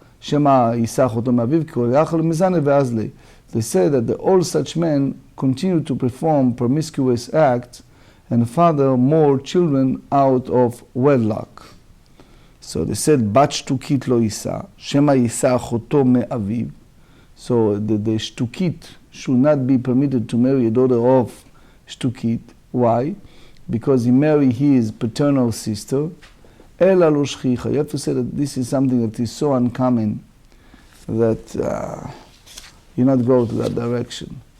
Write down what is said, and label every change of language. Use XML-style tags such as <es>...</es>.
<he>Shema yisa choto me'aviv ki kol yachal mezane ve'azli.</he> <en>They say that all such men continue to perform promiscuous acts, and father more children out of wedlock. So they said,</en> <he>בת שתוקית לא יישא, שמא יישא אחותו מאביו.</he> <en>So the shtukit should not be permitted to marry a daughter of shtukit. Why? Because he married his paternal sister.</en> <he>אלא לא שכיחה.</he> <en>You have to say that this is something that is so uncommon that you not go to that direction.</en>